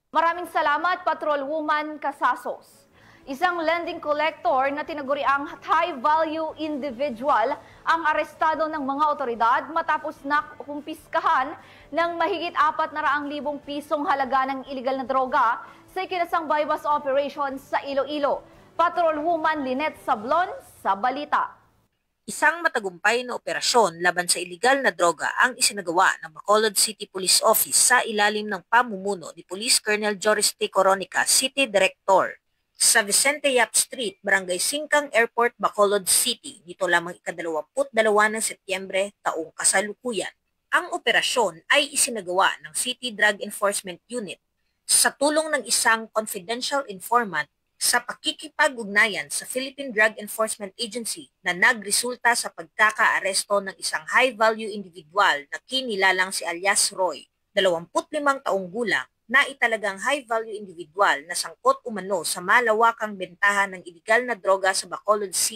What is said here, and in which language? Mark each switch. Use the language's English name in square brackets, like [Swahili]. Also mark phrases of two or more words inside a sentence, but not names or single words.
[Filipino] Maraming salamat, Patrolwoman Casasos. Isang [English] lending collector [Filipino] na tinaguriang [English] high-value individual [Filipino] ang arestado ng mga otoridad matapos nakumpiskahan ng mahigit 400,000 pisong halaga ng illegal na droga sa ikinasang [English] bypass operation [Filipino] sa Iloilo. Patrolwoman Lynette Sablon sa balita. Isang matagumpay na operasyon laban sa iligal na droga ang isinagawa ng Bacolod City Police Office sa ilalim ng pamumuno ni Police Colonel Joris T. Coronica, City Director, sa Vicente Yap Street, Barangay Singkang Airport, Bacolod City, nito lamang ika-22 ng Setyembre taong kasalukuyan. Ang operasyon ay isinagawa ng City Drug Enforcement Unit sa tulong ng isang [English] confidential informant [Filipino] sa pakikipag-ugnayan sa Philippine Drug Enforcement Agency na nagresulta sa pagkaka-aresto ng isang [English] high-value individual [Filipino] na kinilalang si alias Roy, 25 taong gulang, na italagang [English] high-value individual [Filipino] na sangkot umano sa malawakang bentahan ng iligal na droga sa Bacolod City.